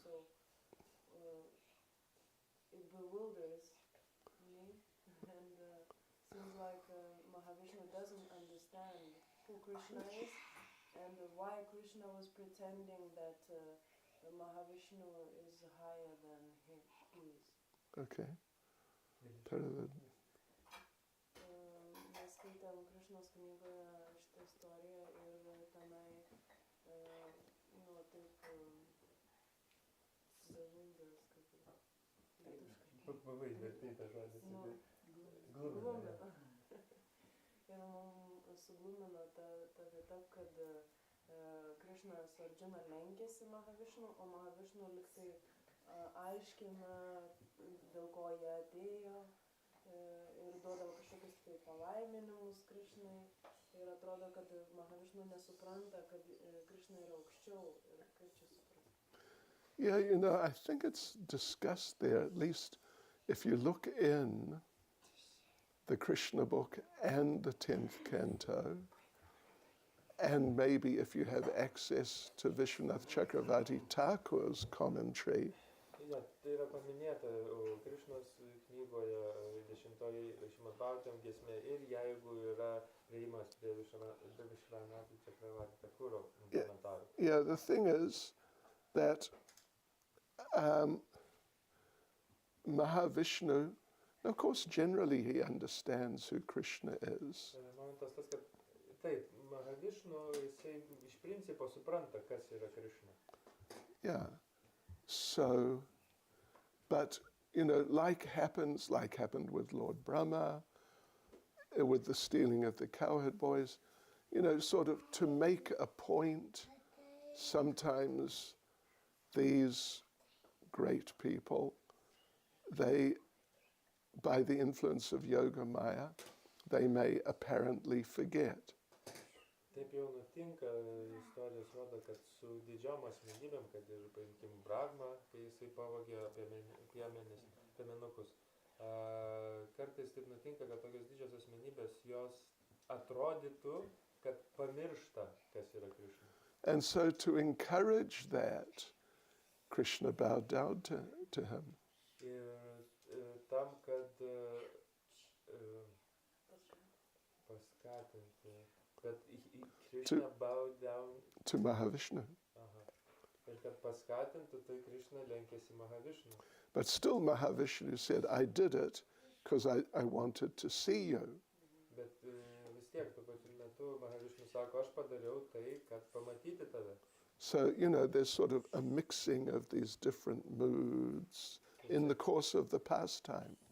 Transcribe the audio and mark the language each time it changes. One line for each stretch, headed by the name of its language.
English: So it bewilders me, and seems like Mahavishnu doesn't understand who Krishna is. And why Krishna was pretending that Mahavishnu is higher than he is. Okay. Taravad.
Lithuanian: Mes skaitėm Krishnos knygoje šitą istoriją ir tenai, nu, taip, bewilders, kaip lietuviškai. Labai vertai tą žodį. Glumina. Ir mums suglumino ta vieta, kad Krishna su Arjuna lenkėsi Mahavishnu, o Mahavishnu liktai aiškina, dėl ko jie atėjo, ir duodavo kažkokius tai palaiminimus Krishnai. Ir atrodo, kad Mahavishnu nesupranta, kad Krishna yra aukščiau. Ir kaip čia supranta?
English: Yeah, you know, I think it's discussed there, at least if you look in the Krishna book and the 10th canto, and maybe if you have access to Vishwanath Chakravarti Thakur's commentary.
Lithuanian: Ja, tai yra yra paminėta Krišnos knygoje 10 Srimad Bhagavatam giesmė ir jeigu yra priėjimas prie Vishvanatha Čakravati Thakuro komentarų.
English: Yeah, the thing is that Mahavishnu, of course, generally he understands who Krishna is.
Lithuanian: Momentas tas, kad taip, Mahavishnu, jisai iš principo supranta, kas yra Krishna.
English: Yeah. So, but, you know, like happened with Lord Brahma, with the stealing of the cowherd boys, you know, sort of to make a point, sometimes these great people, they, by the influence of Yoga Maya, they may apparently forget.
Lithuanian: Taip jau nutinka, istorijos rodo, kad su didžiom asmenybėm, kad ir paimkim Brahma, kai jisai pavogė piemenukus. Kartais taip nutinka, kad tokios didžios asmenybės jos atrodytų, kad pamiršta, kas yra Krishna.
English: And so to encourage that, Krishna bowed down to him.
Lithuanian: Ir tam, kad paskatinti, kad Krishna
English: bowed down to Mahavishnu.
Lithuanian: Ir kad paskatintų, tai Krishna lenkėsi Mahavishnu.
English: But still Mahavishnu said, I did it because I wanted to see you.
Lithuanian: Bet vis tiek, tuo pačiu metu Mahavishnu sako, aš padariau tai, kad pamatyti tave.
English: So, you know, there's sort of a mixing of these different moods in the course of the pastime.